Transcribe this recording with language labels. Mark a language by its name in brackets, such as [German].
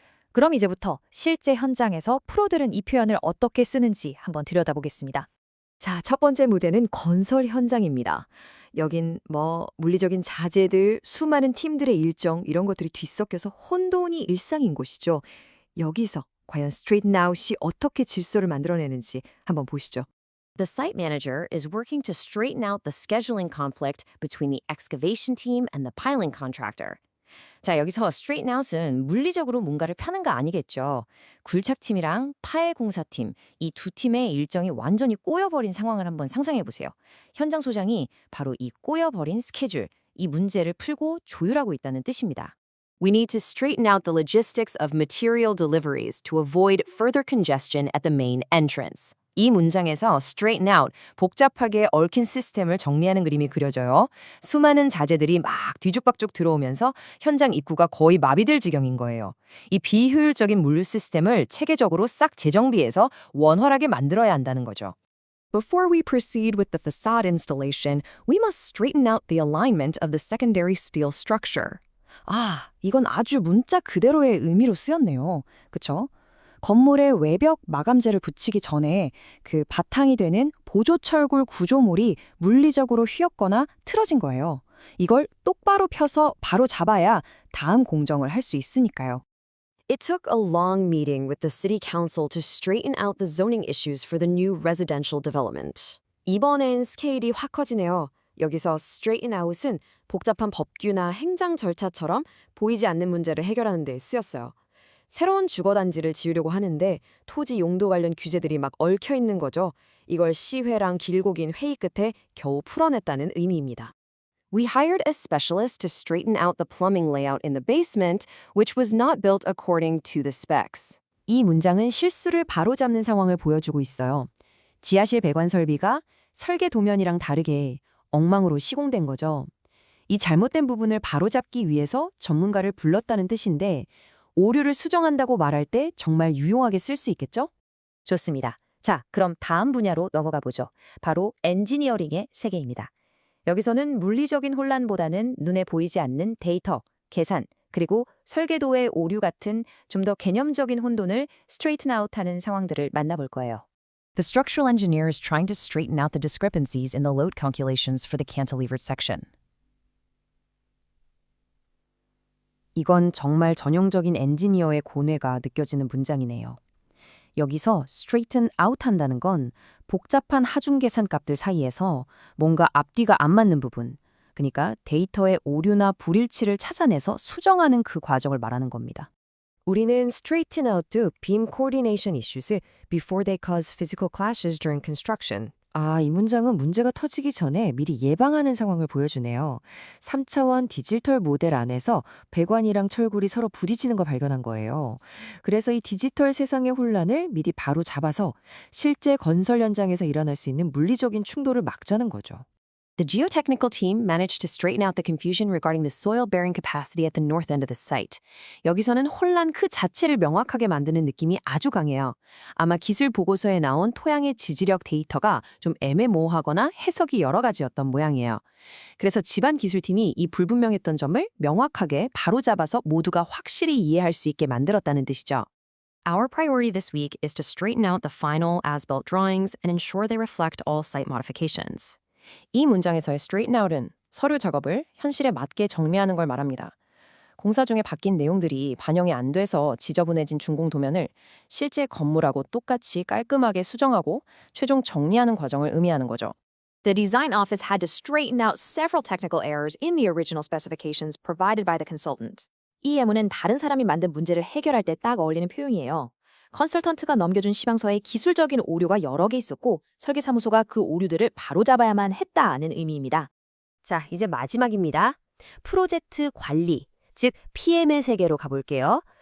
[Korean] 그럼 이제부터 실제 현장에서 프로들은 이 표현을 어떻게 쓰는지 한번 들여다보겠습니다. 자, 첫 번째 무대는 건설 현장입니다. 여긴 물리적인 자재들, 수많은 팀들의 일정 이런 것들이 뒤섞여서 혼돈이 일상인 곳이죠. 여기서 과연 straighten out이 어떻게 질서를 만들어내는지 한번 보시죠. [English] The site manager is working to straighten out the scheduling conflict between the excavation team and the piling contractor. [Korean] 자, 여기서 straighten out은 물리적으로 뭔가를 펴는 거 아니겠죠. 굴착팀이랑 파일 공사팀, 이 두 팀의 일정이 완전히 꼬여버린 상황을 한번 상상해 보세요. 현장 소장이 바로 이 꼬여버린 스케줄, 이 문제를 풀고 조율하고 있다는 뜻입니다. [English] We need to straighten out the logistics of material deliveries to avoid further congestion at the main entrance. [Korean] 이 문장에서 straighten out, 복잡하게 얽힌 시스템을 정리하는 그림이 그려져요. 수많은 자재들이 막 뒤죽박죽 들어오면서 현장 입구가 거의 마비될 지경인 거예요. 이 비효율적인 물류 시스템을 체계적으로 싹 재정비해서 원활하게 만들어야 한다는 거죠. [English] Before we proceed with the facade installation, we must straighten out the alignment of the secondary steel structure. [Korean] 아, 이건 아주 문자 그대로의 의미로 쓰였네요. 그쵸? 건물에 외벽 마감재를 붙이기 전에 그 바탕이 되는 보조철골 구조물이 물리적으로 휘었거나 틀어진 거예요. 이걸 똑바로 펴서 바로 잡아야 다음 공정을 할 수 있으니까요. [English] It took a long meeting with the city council to straighten out the zoning issues for the new residential development. [Korean] 이번엔 스케일이 확 커지네요. 여기서 straighten out은 복잡한 법규나 행정 절차처럼 보이지 않는 문제를 해결하는 데 쓰였어요. 새로운 주거단지를 지으려고 하는데 토지 용도 관련 규제들이 막 얽혀 있는 거죠. 이걸 시회랑 길고 긴 회의 끝에 겨우 풀어냈다는 의미입니다. [English] We hired a specialist to straighten out the plumbing layout in the basement, which was not built according to the specs. [Korean] 이 문장은 실수를 바로잡는 상황을 보여주고 있어요. 지하실 배관 설비가 설계 도면이랑 다르게 엉망으로 시공된 거죠. 이 잘못된 부분을 바로잡기 위해서 전문가를 불렀다는 뜻인데 오류를 수정한다고 말할 때 정말 유용하게 쓸 수 있겠죠? 좋습니다. 자, 그럼 다음 분야로 넘어가 보죠. 바로 엔지니어링의 세계입니다. 여기서는 물리적인 혼란보다는 눈에 보이지 않는 데이터, 계산, 그리고 설계도의 오류 같은 좀 더 개념적인 혼돈을 straighten out 하는 상황들을 만나볼 거예요. [English] The structural engineer is trying to straighten out the discrepancies in the load calculations for the cantilevered section. [Korean] 이건 정말 전형적인 엔지니어의 고뇌가 느껴지는 문장이네요. 여기서 straighten out 한다는 건 복잡한 하중 계산 값들 사이에서 뭔가 앞뒤가 안 맞는 부분, 그러니까 데이터의 오류나 불일치를 찾아내서 수정하는 그 과정을 말하는 겁니다. 우리는 [English] straighten out도 beam coordination issues before they cause physical clashes during construction. [Korean] 아, 이 문장은 문제가 터지기 전에 미리 예방하는 상황을 보여주네요. 3차원 디지털 모델 안에서 배관이랑 철골이 서로 부딪히는 걸 발견한 거예요. 그래서 이 디지털 세상의 혼란을 미리 바로 잡아서 실제 건설 현장에서 일어날 수 있는 물리적인 충돌을 막자는 거죠. [English] The geotechnical team managed to straighten out the confusion regarding the soil-bearing capacity at the north end of the site. [Korean] 여기서는 혼란 그 자체를 명확하게 만드는 느낌이 아주 강해요. 아마 기술 보고서에 나온 토양의 지지력 데이터가 좀 애매모호하거나 해석이 여러 가지였던 모양이에요. 그래서 집안 기술팀이 이 불분명했던 점을 명확하게 바로잡아서 모두가 확실히 이해할 수 있게 만들었다는 뜻이죠. [English] Our priority this week is to straighten out the final as-built drawings and ensure they reflect all site modifications. [Korean] 이 문장에서의 straighten out은 서류 작업을 현실에 맞게 정리하는 걸 말합니다. 공사 중에 바뀐 내용들이 반영이 안 돼서 지저분해진 준공 도면을 실제 건물하고 똑같이 깔끔하게 수정하고 최종 정리하는 과정을 의미하는 거죠. [English] The design office had to straighten out several technical errors in the original specifications provided by the consultant. [Korean] 이 예문은 다른 사람이 만든 문제를 해결할 때 딱 어울리는 표현이에요. 컨설턴트가 넘겨준 시방서에 기술적인 오류가 여러 개 있었고 설계사무소가 그 오류들을 바로잡아야만 했다는 의미입니다. 자, 이제 마지막입니다. 프로젝트 관리, 즉 PM의 세계로 가볼게요.